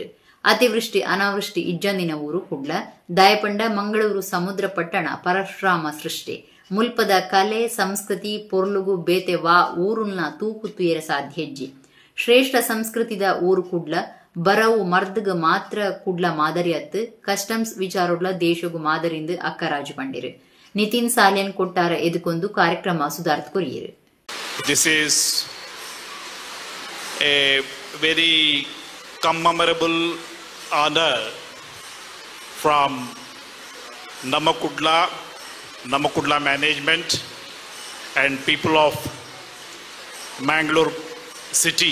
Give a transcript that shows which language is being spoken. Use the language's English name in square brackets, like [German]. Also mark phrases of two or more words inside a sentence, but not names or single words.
[Tulu] ಅತಿವೃಷ್ಟಿ ಅನಾವೃಷ್ಟಿ ಇಜ್ಜಂದಿನ ಊರು ಕುಡ್ಲ ದಾಯಪಂಡ ಮಂಗಳೂರು ಸಮುದ್ರ ಪಟ್ಟಣ ಪರಶುರಾಮ ಸೃಷ್ಟಿ ಮುಲ್ಪದ ಕಲೆ ಸಂಸ್ಕೃತಿ ಪೊರ್ಲುಗು ಬೇತೆ ವಾ ಊರುನ್ನ ತೂಕು ತುಯರ ಸಾಧ್ಯಜ್ಜಿ ಶ್ರೇಷ್ಠ ಸಂಸ್ಕೃತಿದ ಊರು ಕುಡ್ಲ ಬರವು ಮರ್ದಗ ಮಾತ್ರ ಕುಡ್ಲ ಮಾದರಿ ಅತ್ತು ಕಸ್ಟಮ್ಸ್ ವಿಚಾರಗಳ ದೇಶಗು ಮಾದರಿಂದ ಅಕ್ಕರಾಜು ಪಂಡಿರು. ನಿತಿನ್ ಸಾಲಿಯನ್ ಕೊಟ್ಟಾರ ಎದುಕೊಂದು ಕಾರ್ಯಕ್ರಮ ಸುಧಾರ್ಥ ಕೊರಿಯರು. [English] This is a very commemorable honor from Namakudla management and people of Mangalore city.